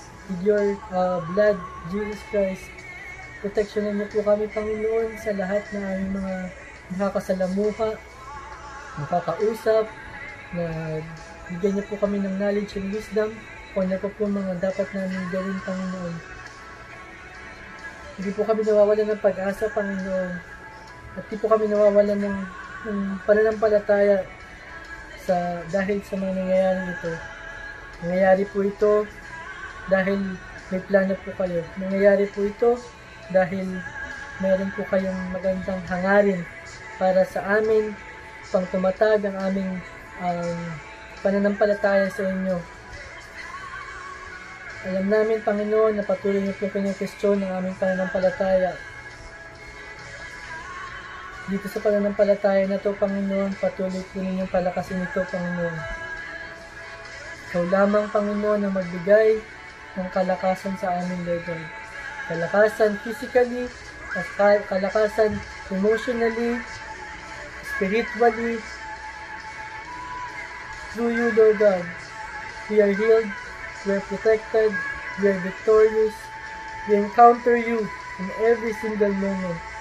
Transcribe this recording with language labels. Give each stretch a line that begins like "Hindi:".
English: With your blood, Jesus Christ.
Filipino: Proteksyonan niyo po kami, Panginoon, sa lahat ng aming mga nakakasalamuha, nakakausap, na bigyan niyo po kami ng knowledge and wisdom kung ano po mga dapat namin gawin, Panginoon. Hindi po kami nawawalan ng pag-asa, Panginoon. At hindi po kami nawawalan ng pananampalataya dahil sa mga nangyayari ito. Nangyayari po ito dahil may plano po kayo. Nangyayari po ito dahil meron po kayong magandang hangarin para sa amin, pang tumatag ang aming pananampalataya sa inyo. Alam namin, Panginoon, na patuloy niyo po pinag-question ng aming pananampalataya. Dito sa pananampalataya na ito, Panginoon, patuloy po ninyong palakasin ito, Panginoon. Ikaw lamang, Panginoon, ang magbigay ng kalakasan sa amin, Lord God.
English: Kalakasan physically, kalakasan emotionally, spiritually, through you, Lord God. We are healed. We are protected, we are victorious, we encounter you in every single moment.